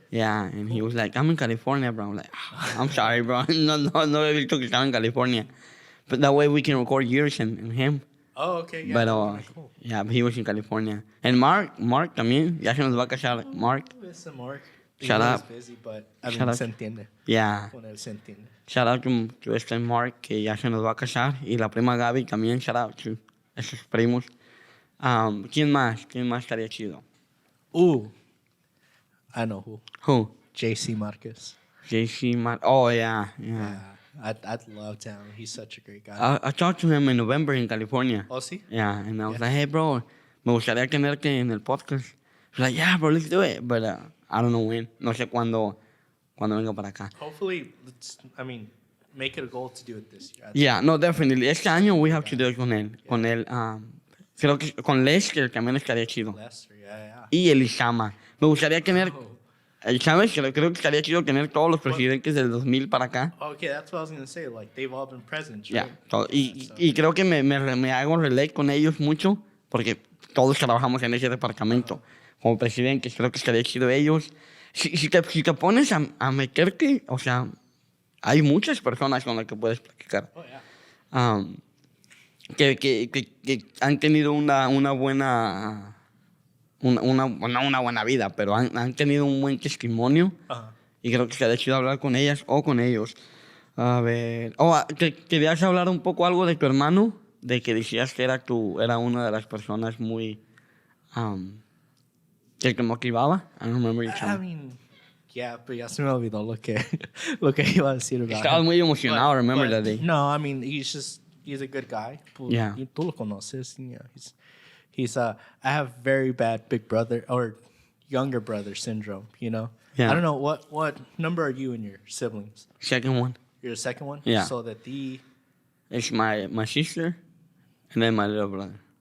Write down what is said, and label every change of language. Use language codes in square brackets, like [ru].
[en] Yeah, and he was like, I'm in California, bro. I'm like, I'm sorry, bro. [es] No he visto que estaba en California. [en] But that way we can record yours and him. Oh, okay. Yeah. But, Cool. yeah, but he was in California. [es] And Mark también, ya se nos va a casar. Mark. [en] Listen, Mark. Shut up. Busy, but I Shut mean, up. [es] se entiende. [en] Yeah. [es] Con él se entiende. [en] Shout out to [es] este Mark, que ya se nos va a casar. Y la prima Gaby también, [en] shout out to [es] esos primos. ¿Quién más? ¿Quién más estaría chido? [en] I know who. Who? JC Marquez. JC Mark. Oh, yeah. I'd love to have him. He's such a great guy. I talked to him in November in California. [es] Oh, sí? [en] Yeah, and I was like, hey, bro, [es] me gustaría tenerte en el podcast. [en] He's like, yeah, bro, let's do it. But I don't know when. [es] No sé cuándo venga para acá. [en] Hopefully, make it a goal to do it this year. Yeah, no, definitely. [es] Este año [en] we have to do it [es] con él. Con él, creo que con Lester también estaría chido. [en] Lester, yeah. [es] Y Elisama. Me gustaría tener, ¿sabes? Creo que estaría chido tener todos los presidentes del 2000 para acá. [en] Okay, that's what I was going to say. Like, they've all been presidents, Yeah. right? [es] Y creo que me hago relate con ellos mucho porque todos trabajamos en ese departamento. Como presidentes, creo que estaría chido ellos. Si te pones a meterte, o sea, hay muchas personas con las que puedes platicar. [en] Oh, yeah. [es] Que han tenido una buena... una buena vida, pero han tenido un buen testimonio. Uh-huh. Y creo que estaría chido hablar con ellas o con ellos. A ver... ¿Querías hablar un poco algo de tu hermano? De que decías que era una de las personas muy... que te motivaba. [en] I don't remember you telling me. [es] Yeah, pero ya se me olvidó lo que iba a decir about Estabas [en] him. [es] muy emocionado, remember [en] But that day. No, he's a good guy. Yeah. [es] Tú lo conoces. [en] Yeah, he's I have very bad big brother or younger brother syndrome, you know? Yeah. I don't know, what number are you and your siblings? Second one. You're the second one? Yeah. So that It's my sister and then my little brother.